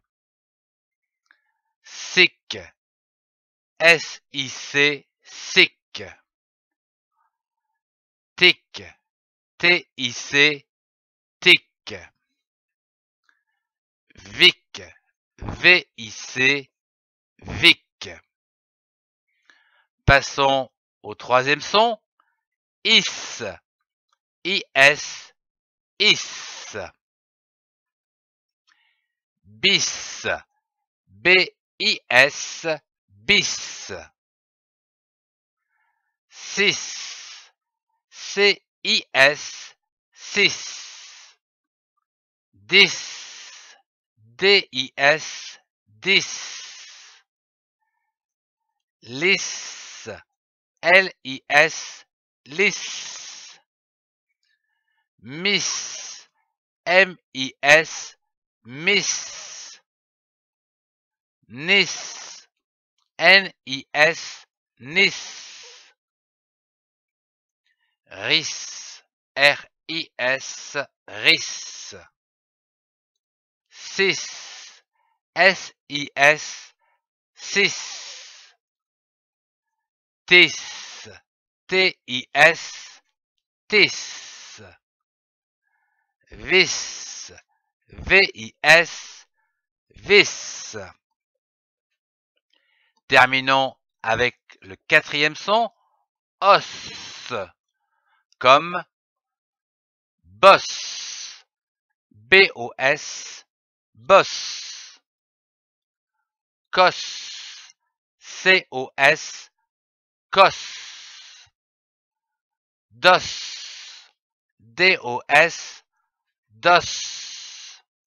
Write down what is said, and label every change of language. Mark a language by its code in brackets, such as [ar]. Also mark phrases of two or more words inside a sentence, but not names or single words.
[fr] Sic, S-I-C, sic. Tic, T-I-C, tic. Vic, V-I-C, vic. Passons au troisième son. Is, I-S, is. Bis, B-I-S, bis. Cis, C-I-S, cis. Dis, D-I-S, dis. Lis, L-I-S, lis. Miss, M-I-S, miss. Nis, N-I-S, nis. Ris, R-I-S, ris. Cis, S-I-S, cis. Tis, T-I-S, tis. Vis, V-I-S, vis. Terminons avec le quatrième son, os, comme boss, B-O-S, boss. Cos, C-O-S, cos. Dos, D-O-S, dos.